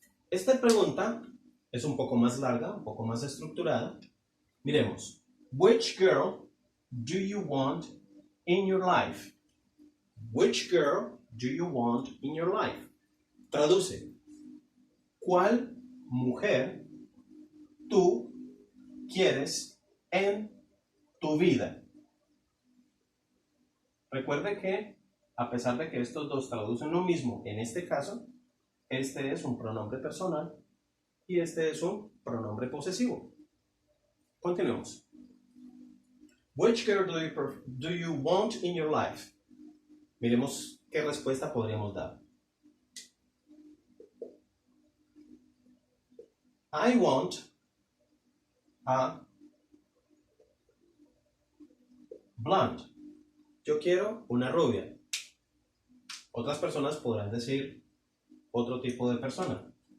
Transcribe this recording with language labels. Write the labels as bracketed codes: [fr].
[es] Esta pregunta es un poco más larga, un poco más estructurada. Miremos. [en] Which girl do you want in your life? Which girl do you want in your life? [es] Traduce. ¿Cuál mujer tú quieres en tu vida? Recuerde que, a pesar de que estos dos traducen lo mismo, en este caso, este es un pronombre personal y este es un pronombre posesivo. Continuemos. [en] Which girl do you want in your life? [es] Miremos qué respuesta podríamos dar. [en] I want a blonde. [es] Yo quiero una rubia. Otras personas podrán decir otro tipo de persona.